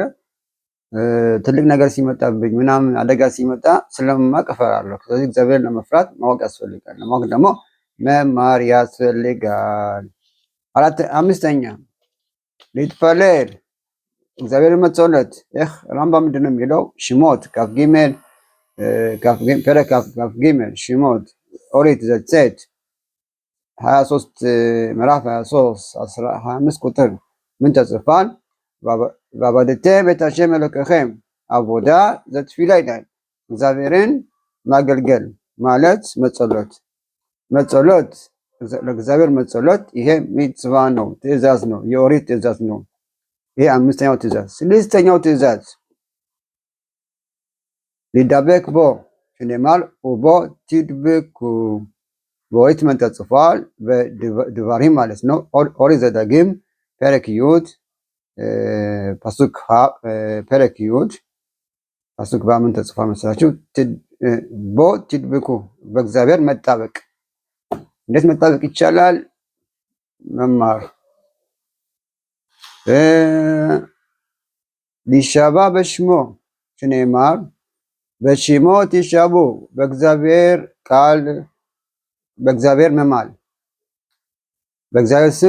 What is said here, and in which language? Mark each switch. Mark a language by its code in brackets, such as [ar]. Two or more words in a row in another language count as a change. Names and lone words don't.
[am] ትልቅ ነገር ሲመጣብኝ ምናምን አደጋ ሲመጣ ስለማቅ እፈራለሁ። ስለዚህ እግዚአብሔርን ለመፍራት ማወቅ ያስፈልጋል። ለማወቅ ደግሞ መማር ያስፈልጋል። አምስተኛ ሊትፈለል እግዚአብሔርን መጸለት። ራምባም ምንድን ነው የሚለው? [he] שמות פרק כ"ג שמות [am] ኦሪት ዘጸአት 23 ምዕራፍ 23 25 ቁጥር ምን ተጽፏል? [he] ועבדתם את השם אלוקיכם עבודה זה תפילה [am] ይላል። እግዚአብሔርን ማገልገል ማለት መጸሎት ለእግዚአብሔር መጸሎት ይሄ ሚጽዋ ነው፣ ትእዛዝ ነው፣ የኦሪት ትእዛዝ ነው። ይሄ አምስተኛው ትእዛዝ። ስድስተኛው ትእዛዝ [he] לידבק בו שנאמר ובו תדבקו። [am] በኦሪት ምን ተጽፏል? በድባሪም ማለት ነው። ኦሪት ዘዳግም [he] פרק י' פרק י' פסוק [am] ምን ተጽፏል መሰላችሁ? [he] בו תדבקו፣ [am] በእግዚአብሔር መጣበቅ። እንዴት መጣበቅ ይቻላል? መማር። [he] להישבע בשמו שנאמר בשמו תשבעו፣ [am] በእግዚአብሔር ቃል በእግዚአብሔር መማል፣ በእግዚአብሔር ስም